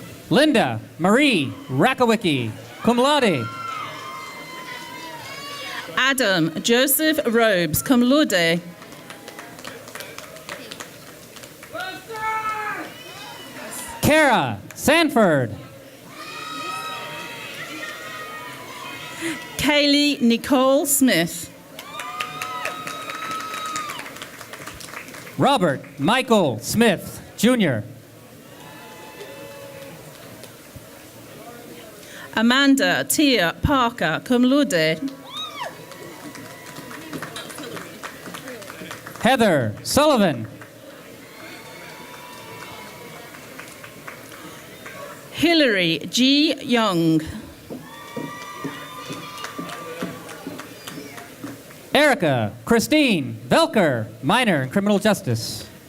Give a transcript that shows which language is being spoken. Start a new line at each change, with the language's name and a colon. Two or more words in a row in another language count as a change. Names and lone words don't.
English: Linda Marie Rakowicki,
Latin: cum laude.
English: Adam Joseph Robes,
Latin: cum laude.
English: Kara Sanford. Kaylee Nicole Smith. Robert Michael Smith, Jr. Amanda Tia Parker,
Latin: cum laude.
English: Heather Sullivan. Hillary G. Young. Erica Christine Velker, minor in criminal justice.